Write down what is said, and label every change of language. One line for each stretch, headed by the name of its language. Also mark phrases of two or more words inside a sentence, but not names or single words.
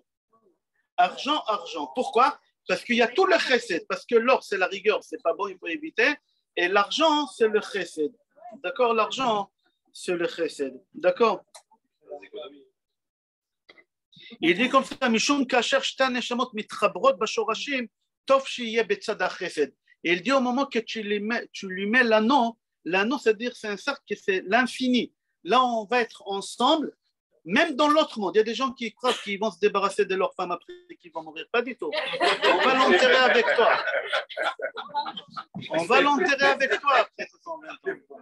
French: Argent-argent. Pourquoi? Parce qu'il y a tout le chesed. Parce que l'or, c'est la rigueur, ce n'est pas bon, il faut éviter. Et l'argent, c'est le chesed. D'accord? L'argent, c'est le chesed. D'accord? Il dit comme ça,
Hebrew: משום כאשר שתי נשמות מתחברות בשורשים, טוב שיהיה בצד החסד.
French: Et il dit au moment que tu lui mets l'anneau, c'est-à-dire c'est un cercle, c'est l'infini. Là, on va être ensemble, même dans l'autre monde. Il y a des gens qui croient qu'ils vont se débarrasser de leur femme après qu'ils vont mourir. Pas du tout. On va l'enterrer avec toi. On va l'enterrer avec toi après 120 ans.